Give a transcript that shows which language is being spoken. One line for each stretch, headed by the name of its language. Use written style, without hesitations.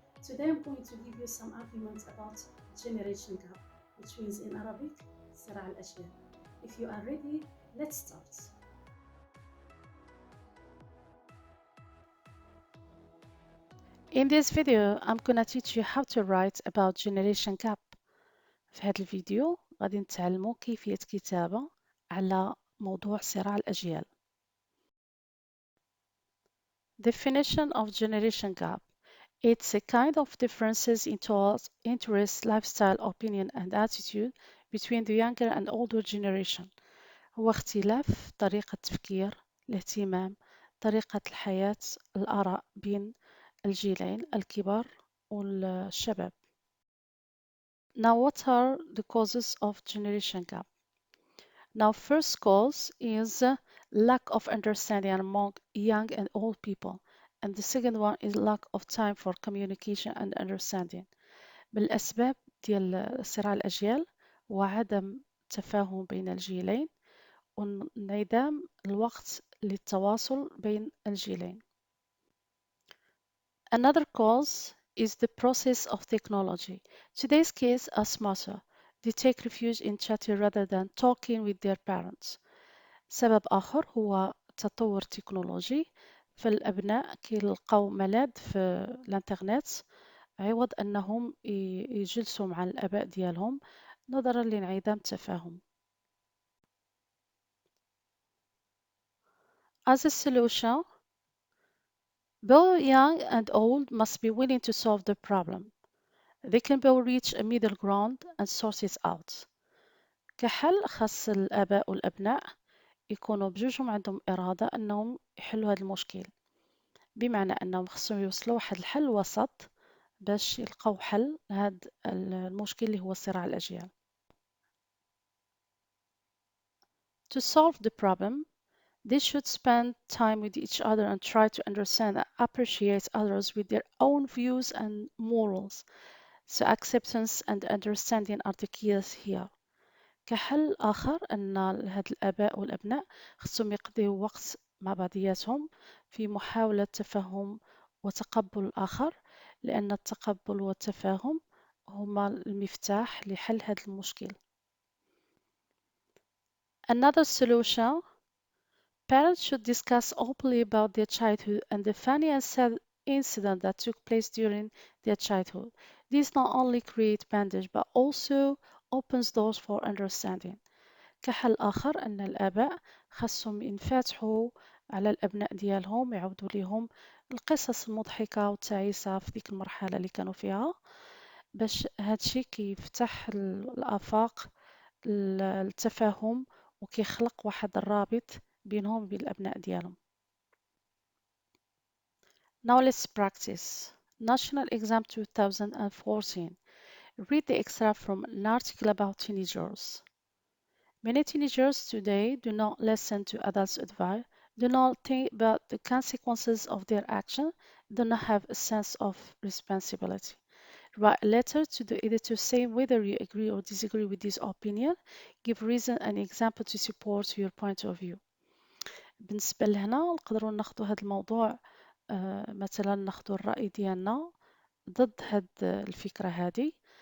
English: Today I'm going to give you some arguments about generation gap, which means in Arabic
Arabic: صراع الاجيال.
English: If you are ready, let's start. In this video, I'm gonna teach you how to write about generation gap.
Arabic: في هذا الفيديو غادي نتعلموا كيفية كتابة على موضوع صراع الأجيال.
English: Definition of generation gap. It's a kind of differences in thoughts, interests, lifestyle, opinion and attitude between the younger and older generation.
Arabic: هو اختلاف طريقة التفكير، الاهتمام، طريقة الحياة، الآراء بين الجيلين الكبار والشباب.
English: Now, what are the causes of generation gap? Now, first cause is lack of understanding among young and old people. And the second one is lack of time for communication and understanding.
Arabic: من الأسباب ديال صراع الأجيال وعدم تفاهم بين الجيلين وانعدام الوقت للتواصل بين الجيلين.
English: Another cause is the process of technology. Today's kids are smarter. They take refuge in chatting rather than talking with their parents.
Arabic: سبب آخر هو تطور تكنولوجي، فالأبناء كيلقاو ملاذ في الانترنت عوض أنهم يجلسوا مع الآباء ديالهم نظرا لانعدام التفاهم.
English: As a solution, both young and old must be willing to solve the problem. They can both reach a middle ground and sort it out.
Arabic: كحل خاص الآباء والأبناء يكونوا بجوجهم عندهم إرادة أنهم يحلوا هذا المشكل، بمعنى أنهم خصهم يوصلوا واحد الحل وسط باش يلقاو حل لهذا المشكل اللي هو صراع الأجيال.
English: To solve the problem, they should spend time with each other and try to understand and appreciate others with their own views and morals. So acceptance and understanding are the keys here.
Arabic: كحل آخر أن هاد الآباء والأبناء خصهم يقضيوا وقت مع بعضياتهم في محاولة تفهم وتقبل الآخر، لأن التقبل والتفاهم هما المفتاح لحل هذا المشكل.
English: Another solution, parents should discuss openly about their childhood and the funny and sad incident that took place during their childhood. This not only creates bandage but also opens doors for understanding.
Arabic: كحل آخر أن الآباء خاصهم ينفتحوا على الأبناء ديالهم، يعودوا ليهم القصص المضحكة والتعيسة في ديك المرحلة اللي كانوا فيها، باش هادشي كيفتح الآفاق التفاهم وكيخلق واحد الرابط بينهم وبين الأبناء ديالهم.
English: Now let's practice. National Exam 2014. Read the extract from an article about teenagers. Many teenagers today do not listen to adults' advice, do not think about the consequences of their action, do not have a sense of responsibility. Write a letter to the editor saying whether you agree or disagree with this opinion. Give reason and example to support your point of view.
Arabic: بالنسبة لهنا نقدروا ناخدوا هذا الموضوع، مثلا ناخدوا الرأي ديالنا ضد هاد الفكرة هذه.